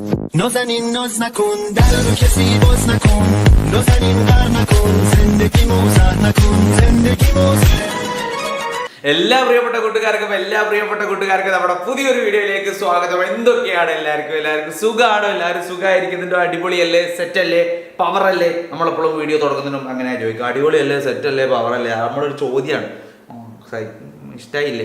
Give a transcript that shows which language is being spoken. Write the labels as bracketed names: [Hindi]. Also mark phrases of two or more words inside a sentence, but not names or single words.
[Persian] نازنین ناز نکن در رو کسی باز نکن نازنین غر نکن زندگی موزر نکن زندگی موزر. [Malayalam] എല്ലാ പ്രിയപ്പെട്ട കൂട്ടുകാർക്കും നമ്മുടെ പുതിയൊരു വീഡിയോയിലേക്ക് സ്വാഗതം. എന്തൊക്കെയാണ് എല്ലാവർക്കും സുഖമാണോ? എല്ലാവരും സുഖമായിരിക്കുന്നുണ്ടോ? അടിപൊളിയല്ലേ? സെറ്റല്ലേ? പവറല്ലേ? നമ്മളെപ്പോഴും വീഡിയോ തുടങ്ങുന്നതിനും അങ്ങനെ ചോദിക്കും, അടിപൊളിയല്ലേ? സെറ്റല്ലേ? പവറല്ലേ? നമ്മളൊരു ചോദ്യമാണ്. ഇഷ്ടമായില്ലേ?